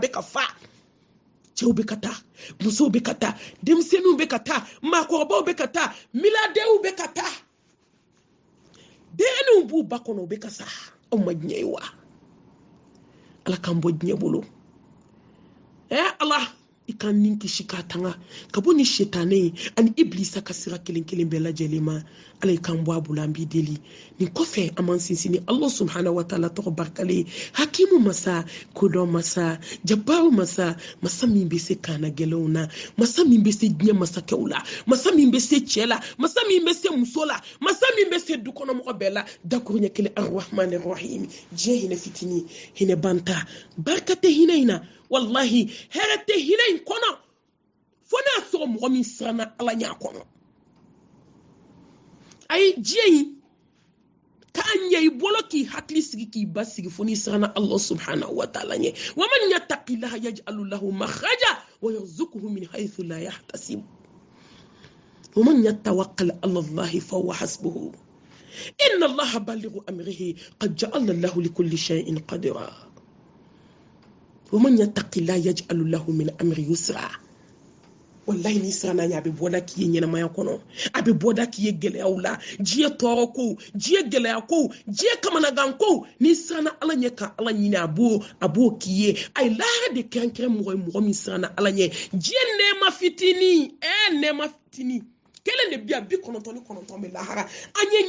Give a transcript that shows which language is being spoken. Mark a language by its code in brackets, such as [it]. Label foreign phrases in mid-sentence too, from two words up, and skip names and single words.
[bm] bɛ ka fa cɛw bɛ ka taa musow bɛ ka taa denmisɛnninw bɛ ka taa maakɔrɔbaw bɛ ka taa miliyaridɛrw bɛ ka taa denninw b'u ba kɔnɔ u bɛ ka sa aw ma diɲɛ ye wa ala k'an bɔ diɲɛ bolo ala ikan nin kisi ka tanga ka bɔ ni shetane ani iblisa ka sira kelen kelen bɛɛ lajɛlen ma ala kan bɔ a bolo an b'i deli nin kɔfɛ an man sinsin [ar] الله سبحانه وتعالى [bm] tɔgɔ barikalen hakimu masa kodɔn masa jabaru masa masa min bɛ se kaana gɛlɛnw na masa min bɛ se diɲɛ masakɛw la masa min bɛ se cɛ la masa min bɛ se muso la masa min bɛ se dukɔnɔmɔgɔ bɛɛ la dakuruɲɛ kelen [ar] الرحمن الرحيم [bm] diɲɛ hinɛ fitini hinɛ banta barika tɛ hinɛ in na wallahi hɛrɛ tɛ hinɛ in kɔnɔ fo n'a sɔrɔ mɔgɔ min siranna ala ɲɛ kɔnɔ ayi diɲɛ in k'an ɲɛ i bolo k'i hakili sigi k'i ba sigi fo n'i siranna [ar] الله سبحانه وتعالى ɲɛ ومن يتق الله يجعل له مخرجا ويرزقه من حيث لا يحتسب ومن يتوكل على الله فهو حسبه إن الله بالغ أمره قد جعل له لكل شيء قدرا ومن يتق الله يجعل له من أمر يسرا [bm] wallahi ni sirana nya be boda ki ɲɛnamaya kɔnɔ a be boda ki gɛlɛyaw la diɲɛ tɔɔrɔ ko diɲɛ gɛlɛya ko diɲɛ kamanagan ko ni sirana ala ɲɛ ka ala ɲini a b'o k'i ye a ye lahara de kɛrɛnkɛrɛn mɔgɔ min sirana ala ɲɛ diɲɛ nɛɛma fitini nɛɛma fitini kelen de bi a 99 bɛ lahara an ye